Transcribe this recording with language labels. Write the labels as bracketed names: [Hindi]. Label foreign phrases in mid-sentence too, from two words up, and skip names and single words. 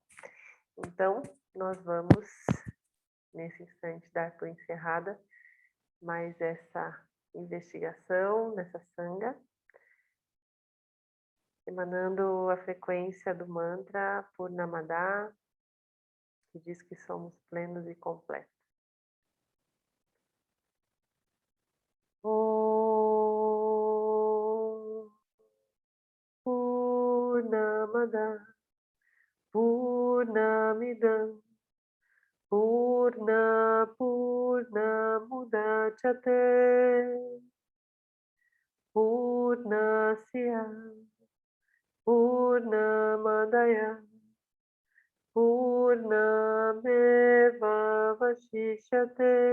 [Portuguese] Então, nós vamos, nesse instante, dar por encerrada mais essa investigação nessa sanga, emanando a frequência do mantra Purnamada, que diz que somos plenos e completos. [Sanskrit] Om Purnamada Purnamidam Purnamudachyate Purnasya Purnamadaya Purnameva Vashishyate.